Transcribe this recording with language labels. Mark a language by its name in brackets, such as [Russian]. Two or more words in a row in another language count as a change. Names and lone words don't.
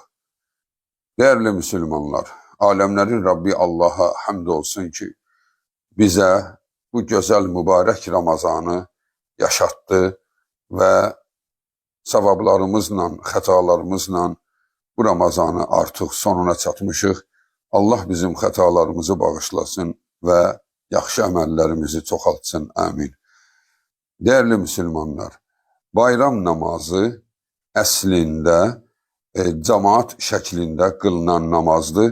[Turkish] Değerli Müslümanlar, alemlerin Rabbi Allah'a hamdolsun ki bize bu güzel mübarek Ramazanı yaşattı ve savablarımızla, [Azerbaijani] xətalarımızla bu Ramazanı artıq sonuna çatmışıq. Allah bizim xətalarımızı bağışlasın və yaxşı əməllərimizi çoxaltsın. Amin. [Turkish] Değerli Müslümanlar, [Azerbaijani] bayram namazı əslində cemaat şəklində qılınan namazdır.